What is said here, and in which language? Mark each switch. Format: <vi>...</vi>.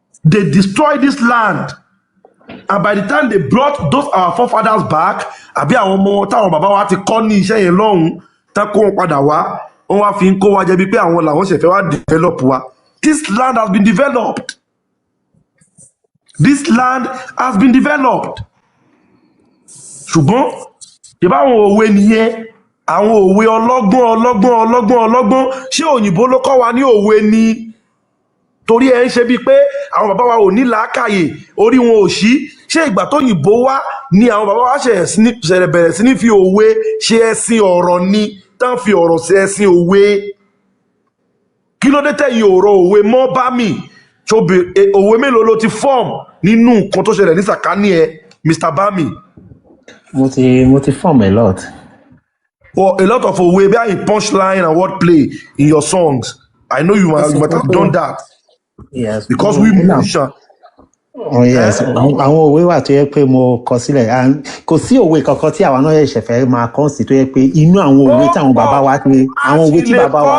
<en>They destroyed this land and by the time they brought those our forefathers back</en> <yo>àbí àwọn ọmọ táwọn bàbá wa ti kọ́ ní iṣẹ́ yẹn lọ́hùn tán kó wọn padà wá wọ́n wá fi ń kó wa jẹ bí pé àwọn làwọn ṣẹ̀fẹ̀ wá develop wa.</yo> <en>This land has been developed. This land has been developed.</en> <yo>Ṣùgbọ́n ìbá àwọn òwe nìyẹn àwọn òwe ọlọ́gbọ́n ṣé òyìnbó ló kọ́ wa ní òwe ni torí ẹ ń ṣe bíi pé àwọn bàbá wa ò ní làákàyè orí wọn ò ṣí ṣé ìgbà tó yìnbó wá ni àwọn bàbá wa ṣẹ̀ṣẹ̀ bẹ̀rẹ̀ sí ní fi òwe ṣe ẹ̀sìn ọ̀rọ̀ ni tán fi ọ̀rọ̀ ṣe ẹ̀sìn òwe kí ló dé tẹ̀yìn ọ̀rọ̀ òwe mọ́ bá mi òwe mélòó ló ti form nínú nǹkan tó ṣẹlẹ̀ ní sàkání ẹ Mr. Bami. mo ti</yo> <en>form a lot. Well, a lot of</en> <yo>òwe bí i</yo> <en>punchline and wordplay in your songs. I know you might have done that. Yes. Because we musician. Oh yes,</en> <yo>àwọn òwe wà tó yẹ pé mo kọ sílẹ̀ kò sí òwe kankan tí àwa náà ṣẹ̀ṣẹ̀ fẹ́ máa kọ́ sí tó yẹ pé inú àwọn òwe tí àwọn bàbá wa pé àwọn òwe tí bàbá wa.</yo>